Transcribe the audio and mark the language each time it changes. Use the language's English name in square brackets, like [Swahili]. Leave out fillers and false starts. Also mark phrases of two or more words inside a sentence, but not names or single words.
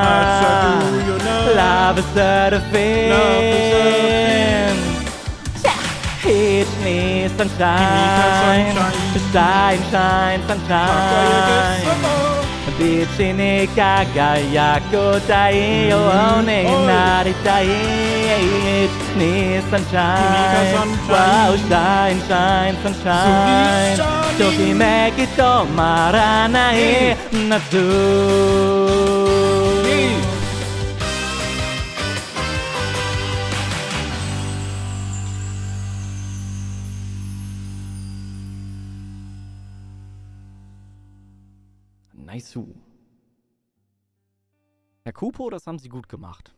[Japanese] ラブセルフィン1、2 [English] sunshine Shine shine sunshine [Japanese] ビーチに輝く太陽になりたい1、2 [English] sunshine Wow shine shine sunshine [Japanese] ときめき止まらない夏 [English] Nice. [German] Herr Kupo, das haben Sie gut gemacht.